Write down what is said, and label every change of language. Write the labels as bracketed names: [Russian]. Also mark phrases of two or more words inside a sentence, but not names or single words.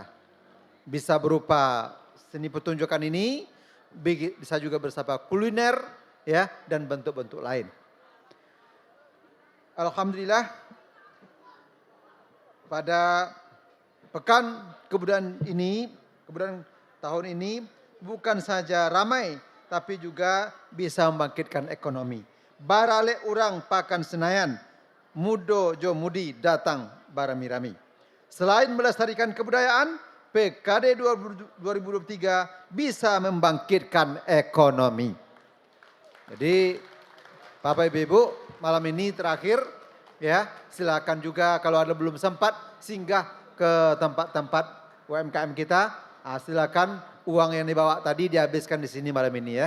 [Indonesian] Bisa berupa seni pertunjukan ini, bisa juga bersama kuliner, ya, dan bentuk-bentuk lain. Alhamdulillah pada pekan kebudayaan ini, kebudayaan tahun ini bukan saja ramai, tapi juga bisa membangkitkan ekonomi. [Minangkabau] Barale urang pakan Senayan mudo jo mudi datang barami-rami. [Indonesian] Selain melestarikan kebudayaan, PKD 2023 bisa membangkitkan ekonomi. Jadi Bapak Ibu, malam ini terakhir ya, silakan juga kalau ada belum sempat singgah ke tempat-tempat UMKM kita, silakan uang yang dibawa tadi dihabiskan di sini malam ini ya.